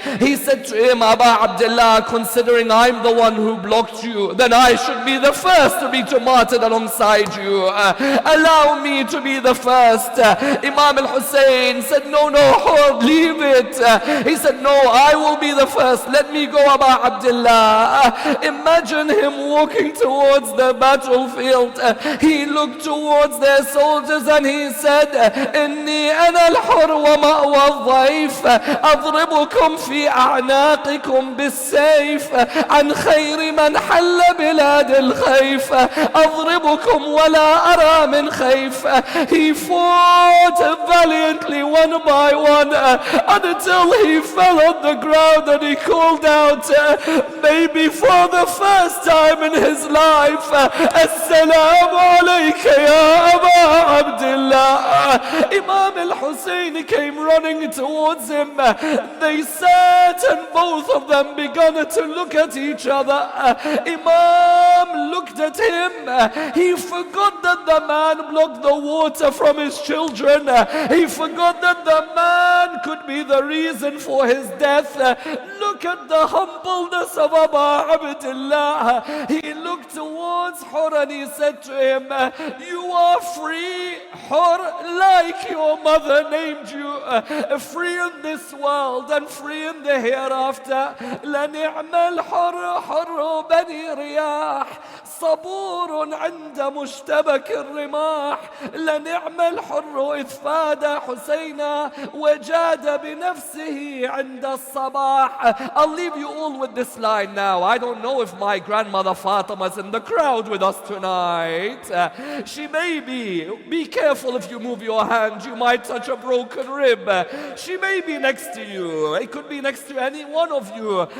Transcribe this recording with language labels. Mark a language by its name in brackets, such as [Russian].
[English] He said to him, Abu Abdullah, considering I'm the one who blocked you, then I should be the first to be martyred alongside you. Allow me to be the first. Imam al-Hussein said, no, Hor, leave it. He said, no, I will be the first. Let me go, Abu Abdullah. Imagine him walking towards the battlefield. He looked towards their soldiers and he said, [Arabic] إني أنا الحر ومأوى الضيف أضربكم في أعناقكم بالسيف عن خير من حل بلاد الخيف أضربكم ولا أرى من خيف. [English] He fought valiantly one by one until he fell on the ground and he called out, maybe for the first time in his life, Assalamu alayka ya Abu Abdullah. Imam al-Hussein came running towards him. They sat and both of them began to look at each other. Imam looked at him. He forgot that the man blocked the water from his children. He forgot that the man could be the reason for his death. Look at the humbleness of Abu Abdullah. He looked towards Hor and he said to him, you are free, Hor, like your mother named you, free in this world and free in the hereafter. [Arabic] لنعم الحر حر بني رياح صبور عند مشتبك الرماح لنعم الحر إذ فاد حسينا وجاد بنفسه عند الصباح. [English] I'll leave you all with this line now. I don't know if my grandmother Fatima is in the crowd with us tonight. She may be careful if you move your hand, you might touch a broken rib. She may be next to you. It could be next to any one of you.